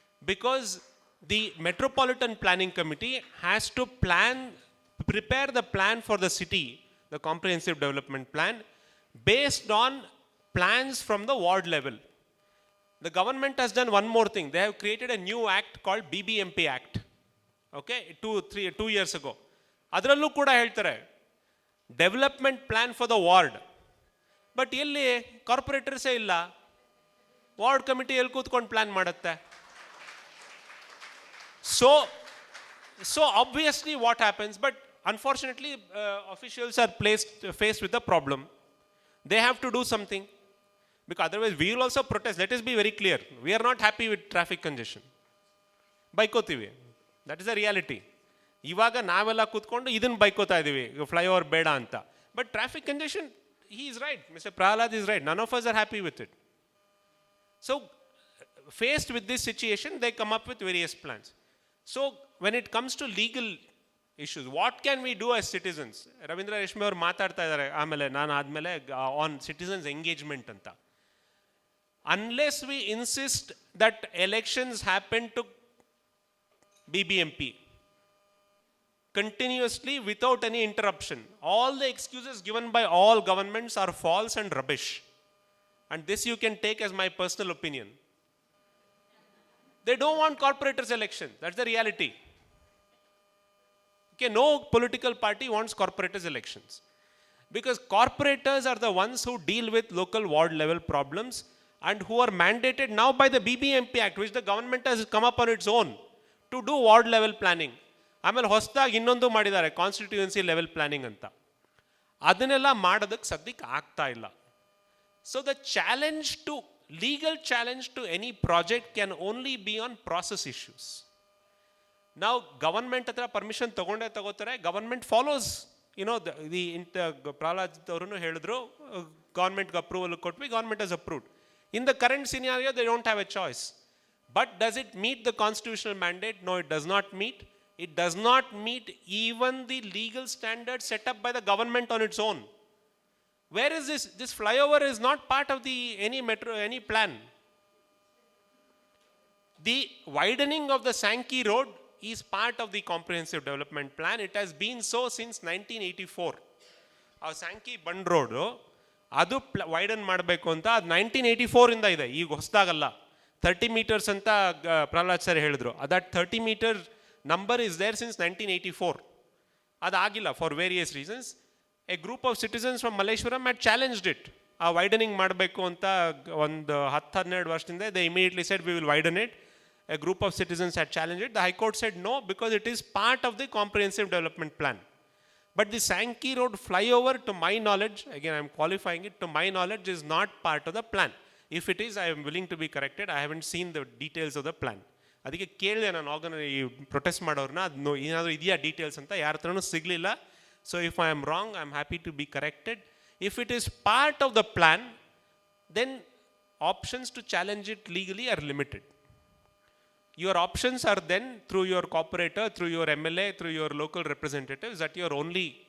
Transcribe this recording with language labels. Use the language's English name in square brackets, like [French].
[English] Because the Metropolitan Planning Committee has to prepare the plan for the city, the comprehensive development plan, based on plans from the ward level. The government has done one more thing. They have created a new act called BBMP Act. Okay, 2 years ago. [Kannada] ಅದರಲ್ಲೂ ಕೂಡ ಹೇಳ್ತಾರೆ development plan for the ward. But ಎಲ್ಲಿ ಕಾರ್ಪೊರೇಟರ್ಸೇ ಇಲ್ಲ, ward committee ಎಲ್ಲಿ ಕೂತ್ಕೊಂಡು plan ಮಾಡುತ್ತೆ? [English] So obviously what happens, but unfortunately officials are faced with the problem. They have to do something, because otherwise we will also protest. Let us be very clear. We are not happy with traffic congestion. [Kannada] ಬೈಕೋತೀವಿ. [English] That is the reality. [Kannada] ಇವಾಗ ನಾವೆಲ್ಲ ಕೂತ್ಕೊಂಡು ಇದನ್ನು ಬೈಕೋತಾ ಇದ್ದೀವಿ, flyover ಬೇಡ ಅಂತ. [English] But traffic congestion, he is right, Mr. Prahalad is right. None of us are happy with it. So faced with this situation, they come up with various plans. So when it comes to legal issues, what can we do as citizens? [Kannada] Ravindra Reshmi ಅವರು ಮಾತಾಡ್ತಾ ಇದ್ದಾರೆ ಆಮೇಲೆ, ನಾನು ಆದಮೇಲೆ, [English] on citizens engagement [Kannada] ಅಂತ. [English] Unless we insist that elections happen to BBMP continuously without any interruption, all the excuses given by all governments are false and rubbish. And this you can take as my personal opinion. They don't want corporators election. That's the reality. Okay, no political party wants corporators elections, because corporators are the ones who deal with local ward level problems, and who are mandated now by the BBMP Act, which the government has come up on its own to do ward level planning. [Kannada] ಆಮೇಲೆ ಹೊಸದಾಗಿ ಇನ್ನೊಂದು ಮಾಡಿದ್ದಾರೆ constituency level planning ಅಂತ. ಅದನ್ನೆಲ್ಲ ಮಾಡೋದಕ್ಕೆ ಸದ್ಯಕ್ಕೆ ಆಗ್ತಾ ಇಲ್ಲ. [English] So the challenge to legal challenge to any project can only be on process issues. Now government [Kannada] hatra [English] permission [Kannada] ತಗೋತಾರೆ, [English] government follows, you know, Prahlad [Kannada] ಅವರನ್ನು ಹೇಳಿದ್ರು [English] government approval [Kannada] ಕೊಟ್ವಿ, [English] government has approved. In the current scenario they don't have a choice. But does it meet the constitutional mandate? No, it does not meet. It does not meet even the legal standards set up by the government on its own. Where is this? This flyover is not part of any plan. The widening of the Sankey road is part of the comprehensive development plan. It has been so since 1984. [Kannada] Our Sankey Bund road, adu widen ಮಾಡಬೇಕು ಅಂತ ಅದು 1984 ಇಂದ ಇದೆ, ಈಗ ಹೊಸದಾಗಲ್ಲ. 30 meters ಅಂತ Pralhad sir ಹೇಳಿದ್ರು. [English] that 30 meter number is there since 1984. [Kannada] ಅದಾಗಿಲ್ಲ [English] for various reasons. A group of citizens from Malleshwaram had challenged it. [Kannada] ಆ widening ಮಾಡಬೇಕು ಅಂತ ಒಂದು 10-12 ವರ್ಷದಿಂದ [English] they immediately said we will widen it. A group of citizens had challenged it. The High Court said no, because it is part of the comprehensive development plan. But the Sankey road flyover, to my knowledge, again I am qualifying it, to my knowledge is not part of the plan. If it is, I am willing to be corrected. I haven't seen the details of the plan. [Kannada] ಅದಕ್ಕೆ ಕೇಳಿದೆ ನಾನು ಈ protest ಮಾಡೋರನ್ನ, ಅದು ಏನಾದರೂ ಇದೆಯಾ details ಅಂತ, ಯಾರ ಹತ್ರನೂ ಸಿಗಲಿಲ್ಲ. [English] So if I am wrong, I am happy to be corrected. If it is part of the plan, then options to challenge it legally are limited. Your options are then through your corporator, through your MLA, through your local representatives, that you are only.